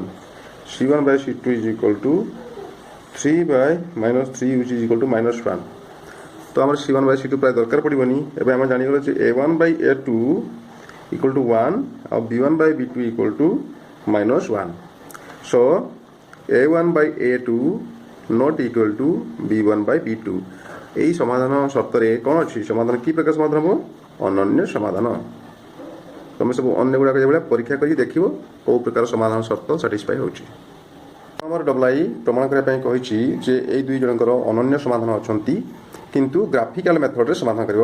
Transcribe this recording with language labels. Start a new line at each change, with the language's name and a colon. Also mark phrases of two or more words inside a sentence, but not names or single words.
Odia: c1/c2 = 3/-3 = -1। ତ ଆମର c1/c2 ପ୍ରାୟ ଦରକାର ପଡ଼ିବନି। ଏବେ ଆମେ ଜାଣିଗଲେ ଯେ a1/a2 = 1 ଆଉ b1/b2 = -1।
English: ସୋ a1/a2 not equal to b1/b2।
Odia: এই ସମାଧାନ ସର୍ତ୍ତରେ କ'ଣ ଅଛି? ସମାଧାନ କି ପ୍ରକାର ସମାଧାନ ହେବ? ଅନନ୍ୟ ସମାଧାନ। ତମେ ସବୁ ଅନ୍ୟ ଗୁଡ଼ାକ ଏଇଭଳିଆ ପରୀକ୍ଷା କରି ଦେଖିବ କେଉଁ ପ୍ରକାର ସମାଧାନ ସର୍ତ୍ତ ସାଟିସ୍ଫାଏ ହେଉଛି। ଆମର ଡବଲ ଆଇ ପ୍ରମାଣ କରିବା ପାଇଁ କହିଛି ଯେ ଏଇ ଦୁଇ ଜଣଙ୍କର ଅନନ୍ୟ ସମାଧାନ ଅଛନ୍ତି, କିନ୍ତୁ
English: graphical method
Odia: ସମାଧାନ କରିବ।